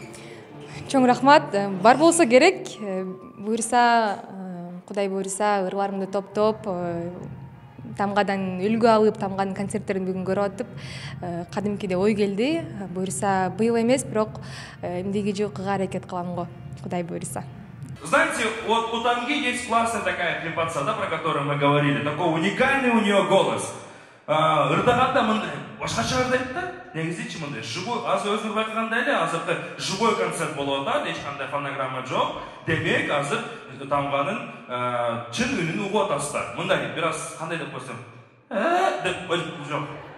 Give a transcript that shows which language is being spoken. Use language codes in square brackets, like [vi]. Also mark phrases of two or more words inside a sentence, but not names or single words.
[ky] Чоң рахмат. Бар болсо керек. Буюрса, Кудай буюрса, ырбарымды топтоп, Тамгадан үлгү алып, Тамганын концерттерин бүгүн көрүп атып, кадимкидей ой келди. Буюрса, быйыл эмес, бирок эмдиги жылкыга аракет кылам го, Кудай буюрса. [ru] Знаете, вот у Тамги есть классная такая клипаца, да, про которую мы говорили. Такой уникальный у нее голос. [ky] Ырдаганда мындай башкача ырдайт да, негизичи мындай живой, азыр өзүңүз байкагандай эле, азыркы живой концерт болуп атат, эч кандай фонограмма жок. Демек, азыр Тамганын чын үнүн угуп атасыздар. Мындай бир аз кандай деп койсом, деп жок.